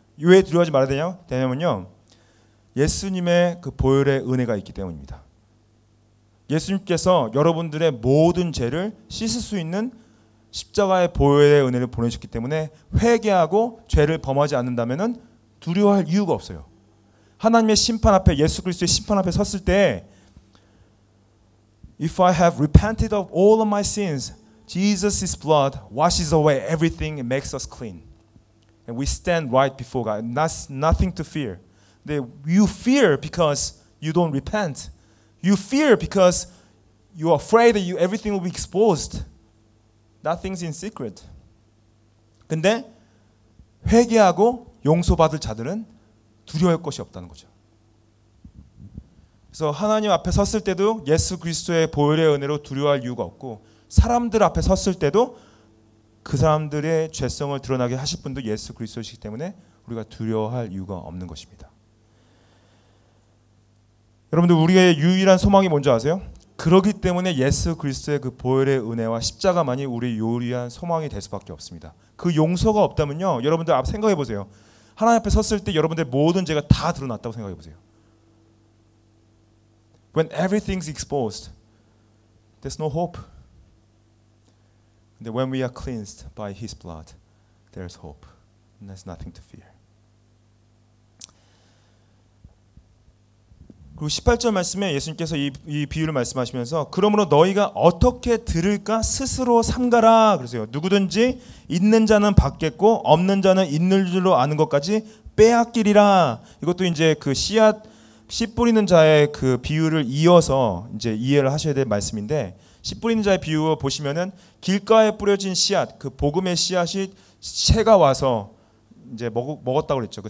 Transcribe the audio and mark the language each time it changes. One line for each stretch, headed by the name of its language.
Korean: 왜 두려워하지 말아야 되냐면요, 예수님의 그 보혈의 은혜가 있기 때문입니다. 예수님께서 여러분들의 모든 죄를 씻을 수 있는 십자가의 보혈의 은혜를 보내셨기 때문에 회개하고 죄를 범하지 않는다면은 두려워할 이유가 없어요. 하나님의 심판 앞에, 예수 그리스도의 심판 앞에 섰을 때
English: If I have repented of all of my sins, Jesus' blood washes away everything and makes us clean. And we stand right before God. That's nothing to fear. You fear because you don't repent. You fear because you are afraid that everything will be exposed. Nothing's in secret.
Korean: 근데 회개하고 용서받을 자들은 두려워할 것이 없다는 거죠. 그래서 하나님 앞에 섰을 때도 예수 그리스도의 보혈의 은혜로 두려워할 이유가 없고, 사람들 앞에 섰을 때도 그 사람들의 죄성을 드러나게 하실 분도 예수 그리스도이시기 때문에 우리가 두려워할 이유가 없는 것입니다. 여러분들, 우리의 유일한 소망이 뭔지 아세요? 그러기 때문에 예수 그리스도의 그 보혈의 은혜와 십자가만이 우리의 유일한 소망이 될 수밖에 없습니다. 그 용서가 없다면요, 여러분들 생각해 보세요. 하나님 앞에 섰을 때 여러분들의 모든 죄가 다 드러났다고 생각해 보세요.
English: When everything's exposed, there's no hope. 근데 when we are cleansed by His blood, there's hope. And there's nothing to fear.
Korean: 그리고 18절 말씀에 예수님께서 이 비유를 말씀하시면서 그러므로 너희가 어떻게 들을까 스스로 삼가라 그러세요. 누구든지 있는 자는 받겠고 없는 자는 있는 줄로 아는 것까지 빼앗기리라. 이것도 이제 그 씨 뿌리는 자의 그 비유를 이어서 이제 이해를 하셔야 될 말씀인데, 씨 뿌리는 자의 비유 보시면은 길가에 뿌려진 씨앗, 그 복음의 씨앗이 새가 와서 이제 먹었다고 그랬죠.